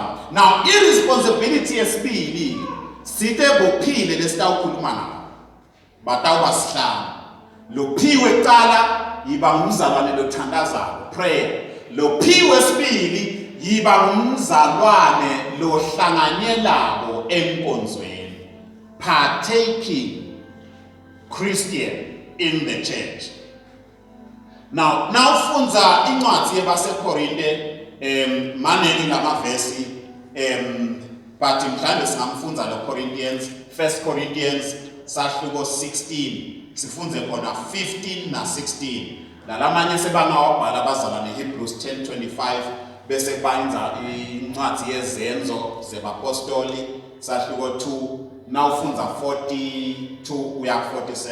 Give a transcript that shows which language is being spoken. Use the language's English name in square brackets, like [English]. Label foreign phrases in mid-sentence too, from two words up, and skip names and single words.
[English] Now irresponsibility [Zulu] yesibili sithe bophile lesitawukhuluma nabo. Batawuba sihlanu. Lophiwe kuqala yiba ngumzalwane lothandazako prayer. Lophiwe sibili yiba ngumzalwane lohlanganyelako enkonzweni, [English] partaking Christian in the church. [Zulu] Now funza incwadi yebaseKorinte maneni lamavesi but mhlawumbe singamfunza lo Corinthians 1 Corinthians sahluko 16 sifunze khona 15 na 16. Lalamanye sebangawabhala bazalwane Hebrews 10:25 bese bayenza incwadi yezenzo zebapostoli sahluko 2 nawufunza 42 uya 47.